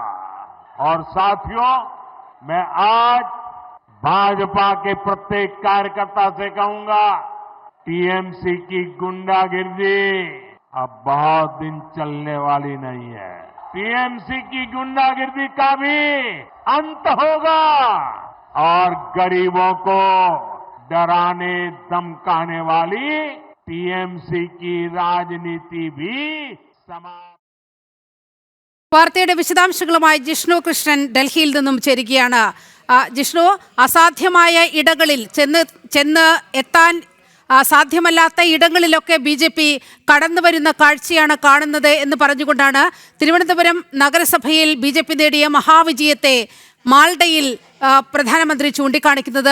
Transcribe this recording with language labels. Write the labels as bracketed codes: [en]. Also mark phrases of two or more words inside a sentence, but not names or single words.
[hi] और साथियों, मैं आज भाजपा के प्रत्येक कार्यकर्ता से कहूंगा, टीएमसी की गुंडागिर्दी अब बहुत दिन चलने वाली नहीं है। टीएमसी की गुंडागिर्दी का भी अंत होगा और गरीबों को डराने धमकाने वाली टीएमसी की राजनीति भी समाप्त। [ml] വാർത്തയുടെ വിശദാംശങ്ങളുമായി ജിഷ്ണു കൃഷ്ണൻ ഡൽഹിയിൽ നിന്നും ചേരുകയാണ്. ജിഷ്ണു, അസാധ്യമായ ഇടങ്ങളിൽ ചെന്ന് എത്താൻ സാധ്യമല്ലാത്ത ഇടങ്ങളിലൊക്കെ BJP കടന്നു വരുന്ന കാഴ്ചയാണ് കാണുന്നത് എന്ന് പറഞ്ഞുകൊണ്ടാണ് തിരുവനന്തപുരം നഗരസഭയിൽ BJP നേടിയ മഹാവിജയത്തെ മാൾഡയിൽ പ്രധാനമന്ത്രി ചൂണ്ടിക്കാണിക്കുന്നത്.